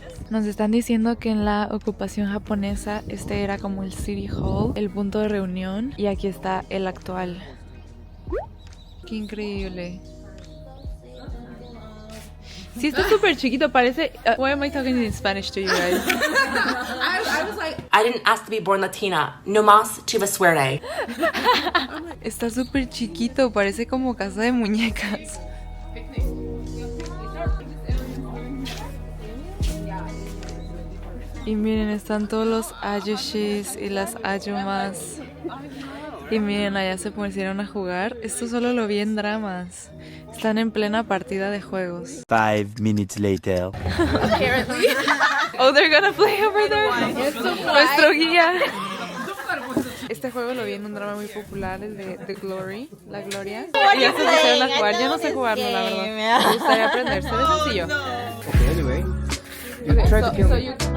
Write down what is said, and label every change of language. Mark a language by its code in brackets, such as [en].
[es] Nos están diciendo que en la ocupación japonesa este era como el city hall, el punto de reunión, y aquí está el actual. Qué increíble. Sí, está súper chiquito, parece... [en] why am I talking in Spanish to you guys? I was like, I didn't ask to be born Latina. [es] No más chiva suerte. Está súper chiquito, parece como casa de muñecas. Y miren, están todos los ayushis y las ayumas. Y miren, allá se pusieron a jugar. Esto solo lo vi en dramas. Están en plena partida de juegos. [en] 5 minutes later. apparently. Oh, they're gonna play over there. [es] Nuestro guía. Este juego lo vi en un drama muy popular, el de The Glory, La Gloria. Y ya se pusieron a jugar. Yo no sé jugarlo, la verdad. Me gustaría aprender, se ve sencillo. [en] Okay, anyway, you try to kill me.